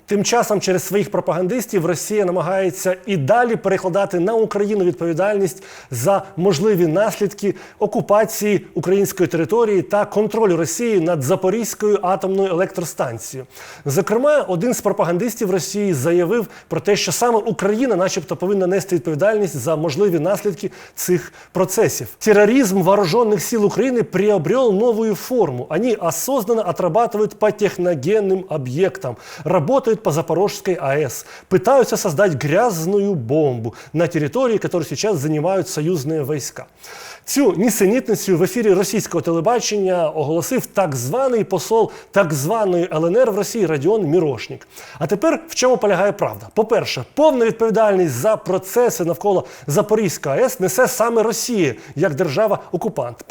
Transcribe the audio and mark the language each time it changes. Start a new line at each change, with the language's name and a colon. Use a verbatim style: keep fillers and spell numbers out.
Ukrainian: Тим часом через своїх пропагандистів Росія намагається і далі перекладати на Україну відповідальність за можливі наслідки окупації української території та контролю Росії над Запорізькою атомною електростанцією. Зокрема, один з пропагандистів Росії заявив про те, що саме Україна начебто повинна нести відповідальність за можливі наслідки цих процесів.
Russian: Терроризм вооруженных сил Украины приобрел новую форму. Они осознанно отрабатывают по техногенным объектам, работают по Запорожской АЭС, пытаются создать грязную бомбу на территории, которую сейчас занимают союзные войска.
Ukrainian: Цю нісенітницю в ефірі російського телебачення оголосив так званий посол так званої ЛНР в Росії Родіон Мірошнік. А тепер в чому полягає правда? По-перше, повну відповідальність за процеси навколо Запорізької АЕС несе саме Росія, як держава-окупант.